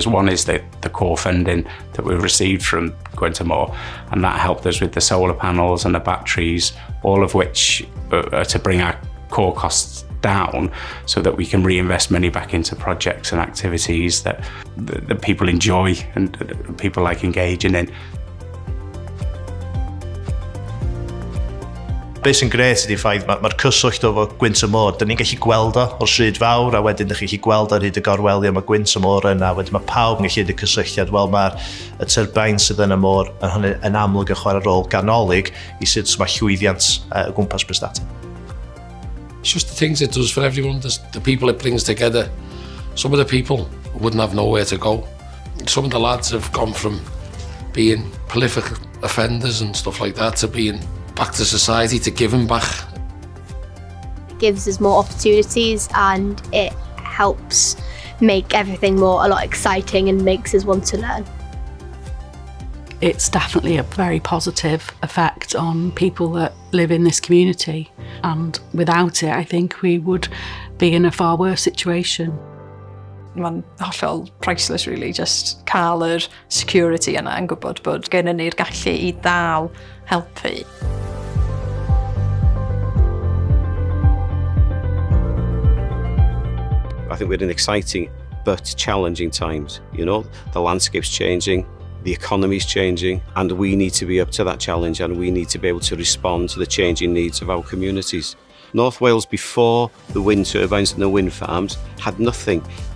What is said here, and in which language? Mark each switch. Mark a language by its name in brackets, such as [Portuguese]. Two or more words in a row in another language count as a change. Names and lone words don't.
[English] One is the core funding that we received from Gwynt, and that helped us with the solar panels and the batteries, all of which are to bring our core costs down so that we can reinvest money back into projects and activities that people enjoy and people like engaging in. [Welsh] Be sy'n gret ydy'r ffaith mae'r cyswllt efo Gwynt da ni'n gallu gweld o o'r stryd fawr, a wedyn ydych chi'n gallu gweld ar hyd y gorweliau mae Gwynt yna, a wedyn mae pawb yn gallu neud y cysylltiad. Wel, mae'r tyrbain sydd yn y môr yn amlwg yn chwarae rôl ganolig i sut mae llwyddiant o gwmpas Prestatyn. [English] It's just the things it does for everyone, the people it brings together. Some of the people wouldn't have nowhere to go. Some of the lads have gone from being prolific offenders and stuff like that to being back to society, to giving back. It gives us more opportunities and it helps make everything a lot exciting and makes us want to learn. It's definitely a very positive effect on people that live in this community, and without it I think we would be in a far worse situation. [Welsh] Mae'n hollol [English] priceless, really, just [Welsh] cael yr security yna yn gwybod bod gennym ni'r gallu i dal helpu. [English] I think we're in exciting but challenging times. The landscape's changing, the economy's changing, and we need to be up to that challenge, and we need to be able to respond to the changing needs of our communities. North Wales, before the wind turbines and the wind farms, had nothing.